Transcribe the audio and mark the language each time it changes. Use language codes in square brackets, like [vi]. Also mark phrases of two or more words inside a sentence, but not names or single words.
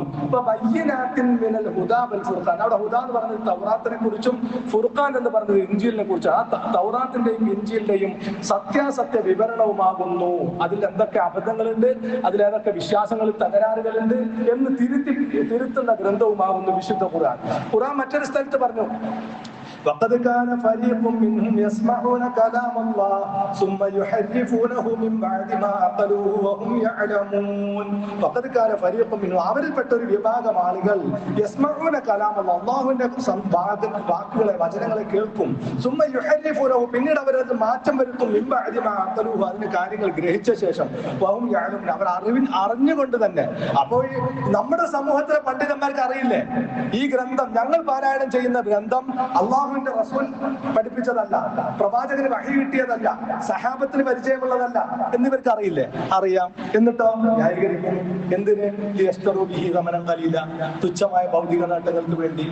[ar] وبينات من الهدى والفرقان, [ml] അവിടെ ഹുദ എന്ന് പറഞ്ഞത് തൗറാത്തിനെ കുറിച്ചും ഫുർഖാൻ എന്ന് പറഞ്ഞത് ഇൻജീലിനെ കുറിച്ച്. ആ തൗറാത്തിന്റെയും ഇൻജീലിന്റെയും സത്യാസത്യ വിവരണവുമാകുന്നു. അതിൽ എന്തൊക്കെ അബദ്ധങ്ങളുണ്ട്, അതിലേതൊക്കെ വിശ്വാസങ്ങളിൽ തകരാറുകളുണ്ട് എന്ന് തിരുത്തുന്ന ഗ്രന്ഥവുമാകുന്നു വിശുദ്ധ ഖുർആൻ. ഖുർആൻ മറ്റൊരു സ്ഥലത്ത് പറഞ്ഞു, [ar] وقد كان فريق منهم يسمعون كلام الله ثم يحرفونه من بعد ما عقلوه وهم يعلمون. وقد كان فريق منهم, [ml] അവരിൽപ്പെട്ട ഒരു വിഭാഗം ആളുകൾ [ar] يسمعون كلام الله, [ml] അല്ലാഹുവിന്റെ വാക്കുകളെ വചനങ്ങളെ കേൾക്കും. [ar] ثم يحرفونه, [ml] പിന്നീട് അവരത് മാറ്റം വരുത്തും. [ar] من بعد ما عقلوه, [ml] അതിന്റെ കാര്യങ്ങൾ ഗ്രഹിച്ച ശേഷം. [ar] وهم يعلمون, [ml] അവർ അറിഞ്ഞുകൊണ്ട് തന്നെ. അപ്പോൾ നമ്മുടെ സമൂഹത്തിലെ പണ്ഡിതന്മാർക്ക് അറിയില്ലേ ഈ ഗ്രന്ഥം, ഞങ്ങൾ പാരായണം ചെയ്യുന്ന ഗ്രന്ഥം അള്ളാഹുവിന്റെ റസൂൽ പഠിപ്പിച്ചതല്ല, പ്രവാചകന് വഹി കിട്ടിയതല്ല, സഹാബത്തിന് പരിചയമുള്ളതല്ല എന്നിവർക്ക് അറിയില്ലേ? അറിയാം. എന്നിട്ടോ ന്യായീകരിക്കും. എന്തിന്? തുച്ഛമായ ഭൗതിക നേട്ടങ്ങൾക്ക് വേണ്ടി.